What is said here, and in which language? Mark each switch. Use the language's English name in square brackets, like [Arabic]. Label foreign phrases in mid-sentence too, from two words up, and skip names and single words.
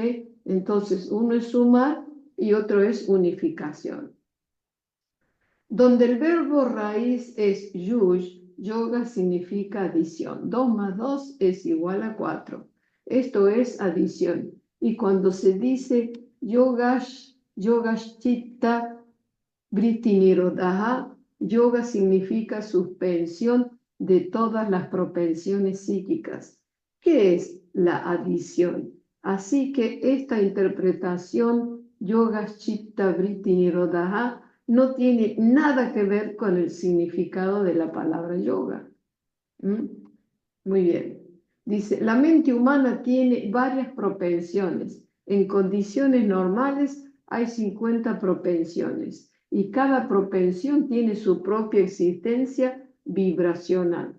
[Spanish] Entonces, uno es sumar y otro es unificación. Donde el verbo raíz es yuj, yoga significa adición. 2 más 2 es igual a 4. Esto es adición. Y cuando se dice [Sanskrit] योगश्चित्त वृत्ति निरोधः, [Spanish] yoga significa suspensión de todas las propensiones psíquicas. ¿Qué es la adición? Así que esta interpretación [Sanskrit] योगश्चित्त वृत्ति निरोधः [Spanish] no tiene nada que ver con el significado de la palabra yoga. Muy bien. Dice, la mente humana tiene varias propensiones. En condiciones normales hay 50 propensiones y cada propensión tiene su propia existencia vibracional.